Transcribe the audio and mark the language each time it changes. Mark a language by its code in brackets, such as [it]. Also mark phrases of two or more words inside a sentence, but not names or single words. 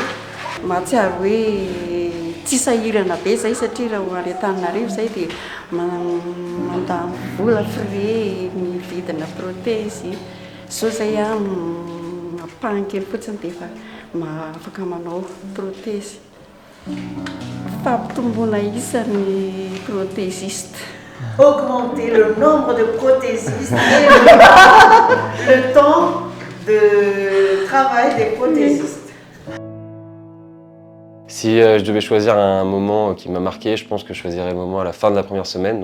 [mg] Mahatsiaro hoe tsy sahirana be izay satria raha hoaretanareo izay dia mandany vola frais mividina protèzy. Izao izay mampahany kely fotsiny dia efa afaka manao protèzy. Fampitomboana isan'ny prothésiste. [fr] Augmenter le nombre de prothésistes et le temps de travail des prothésistes. Si je devais choisir un moment qui m'a marqué, je pense que je choisirais le moment à la fin de la première semaine.